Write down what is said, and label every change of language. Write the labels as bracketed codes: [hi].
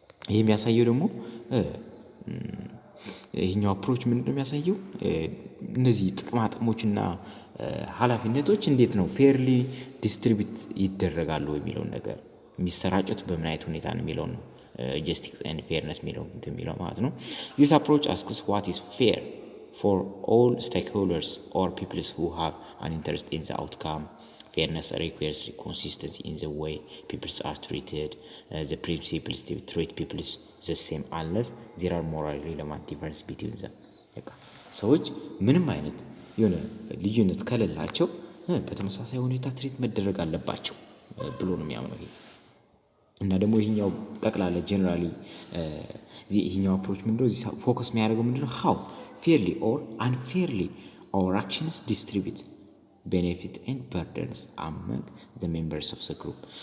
[am] ይሄ የሚያሳየው ደግሞ ይሄኛው አፕሮች ምንድነው የሚያሳየው እነዚህ ጥቅማጥሞችና ኃላፊነቶች እንዴት ነው ፌርሊ ዲስትሪቢዩት ይደረጋሉ የሚለው ነገር የሚሰራጩት በምን አይነት ሁኔታ ነው የሚለው ነው justice and fairness የሚለው ማለት ነው። [en] this approach asks what is fair for all stakeholders or peoples who have an interest in the outcome. Fairness requires consistency in the way people are treated. The principles to treat people the same unless there are morally relevant difference between them. [am] ሰዎች ምንም አይነት የሆነ ልዩነት ከሌላቸው በተመሳሳይ ሁኔታ ትሪት መደረግ አለባቸው ብሎ ነው የሚያምነው ይሄ። እና ደግሞ ይሄኛው ጠቅላላ ጀነራሊ ይሄኛው አፕሮች ምንድነው እዚህ ፎከስ የሚያደርገው ምንድነው [en] how fairly or unfairly our actions distribute benefit and burdens among the members of the group.